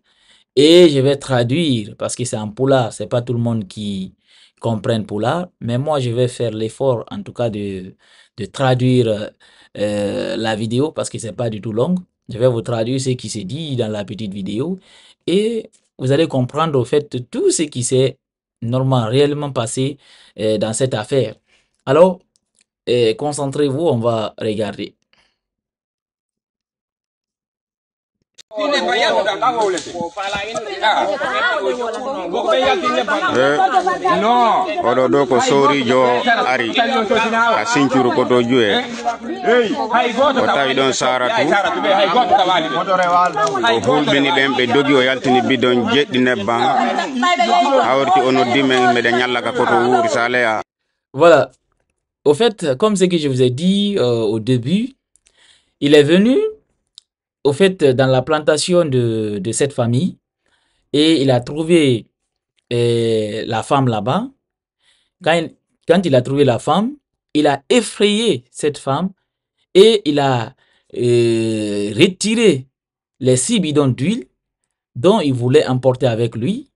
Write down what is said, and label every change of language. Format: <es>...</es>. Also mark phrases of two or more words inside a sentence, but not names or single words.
<fr>Et je vais traduire parce que c'est en poulard, c'est pas tout le monde qui comprenne poulard, mais moi je vais faire l'effort en tout cas de traduire la vidéo parce que c'est pas du tout long. Je vais vous traduire ce qui s'est dit dans la petite vidéo et vous allez comprendre au fait tout ce qui s'est normalement réellement passé dans cette affaire. Alors, concentrez-vous, on va regarder.</fr> <ff>Oɗo ɗo ko sorijo ari ha sincuru koto juye o tawi ɗon saratu o hulɓini ɓen ɓe dogi o yaltini bidon jeɗɗi nebban hawrti o noddi men meɗen ñallaka koto wuuri sa leya.</ff> <fr>Voilà. Au fait, comme ce que je vous ai dit au début, il est venu au fait dans la plantation de cette famille et il a trouvé la femme là-bas. Quand il a trouvé la femme, il a effrayé cette femme et il a retiré les 6 bidons d'huile dont il voulait emporter avec lui.</fr>